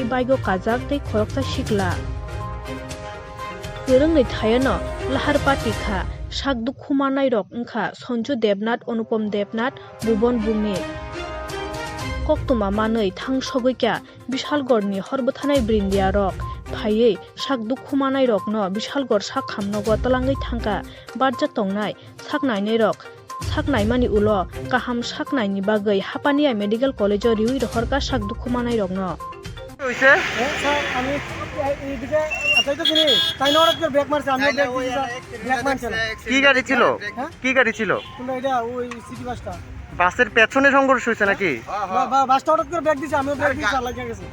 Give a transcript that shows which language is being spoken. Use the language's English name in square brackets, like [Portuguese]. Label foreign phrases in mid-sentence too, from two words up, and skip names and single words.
[Kok Borok] bike o kajak tei khoroksa sikla Kereng nei thayano lahar patika sak dukhumanai rok wngkha Sanju Debnath Anupam Debnath Bhuban Bungni Koktuma manui thang sogoikya Bishalgorni horbothanai brindia rok phaiye sak dukhumanai rok no Bishalgor sak khamnogo talangai thangka barja tongnai sak nainai rok sak naimani ulo kaham sak naini bagai Hapania Medical College o riui rohorka sak dukhumanai rok no [Bangla] হইছে স্যার আমি এইদিকে আতাইতো কিনি তাই না ওরা ব্রেক মারছে আমি ব্রেক দিছি ব্রেক মারছে না কি গাড়ি ছিল কি গাড়ি ছিল কোনটা এটা ওই সিটি বাসটা বাসের পেছনে সংঘর্ষ হইছে নাকি বাসটা ওরা করে ব্রেক দিছে আমিও ব্রেক দিছি আর লাগিয়ে গেছে